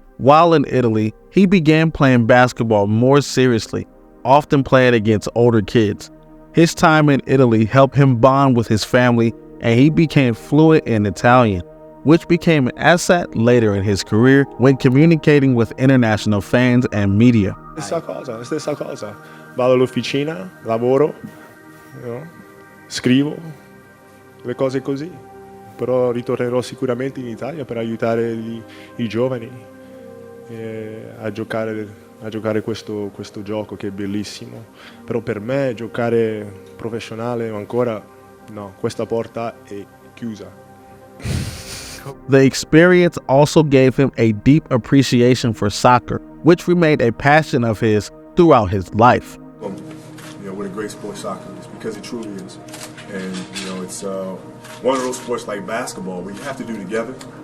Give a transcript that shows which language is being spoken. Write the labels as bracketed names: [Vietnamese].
[English] While in Italy, he began playing basketball more seriously, often playing against older kids. His time in Italy helped him bond with his family, and he became fluent in Italian, which became an asset later in his career when communicating with international fans and media. [Italian] Stessa cosa. Vado all'officina, lavoro, scrivo, le cose così. Però ritornerò sicuramente in Italia per aiutare i giovani a giocare questo gioco che è bellissimo. Però per me giocare professionale ancora no, questa porta è chiusa. [English] The experience also gave him a deep appreciation for soccer, which remained a passion of his throughout his life. What a great sport soccer is, because it truly is. And it's one of those sports like basketball where you have to do together.